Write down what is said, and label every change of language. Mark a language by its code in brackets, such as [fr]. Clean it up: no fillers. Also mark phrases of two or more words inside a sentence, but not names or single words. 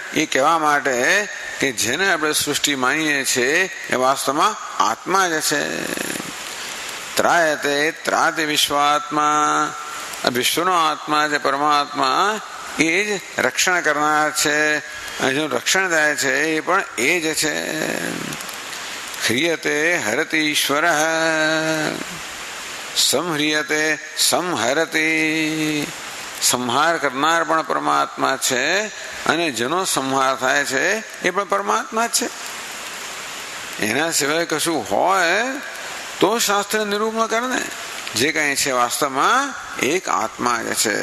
[gu] એ કહેવા માટે કે જેને આપણે સૃષ્ટિ માનીએ છીએ એ વાસ્તવમાં આત્મા જ છે. [sa] ત્રાયતે ત્રાતે વિશ્વાત્મા. [gu] વિશ્વનો આત્મા છે પરમાત્મા, એ જ રક્ષણ કરનાર છે. જેનું રક્ષણ થાય છે એ પણ એ જ છે. [sa] ह्रियते हरति ईश्वर. संह्रियते संहरति. [gu] સંહાર કરનાર પણ પરમાત્મા છે અને જેનો સંહાર થાય છે એ પણ પરમાત્મા છે. એના સિવાય કશું હોય તો શાસ્ત્ર નિરૂપણ કરે ને. જે કઈ છે વાસ્તવમાં એક આત્મા જ છે.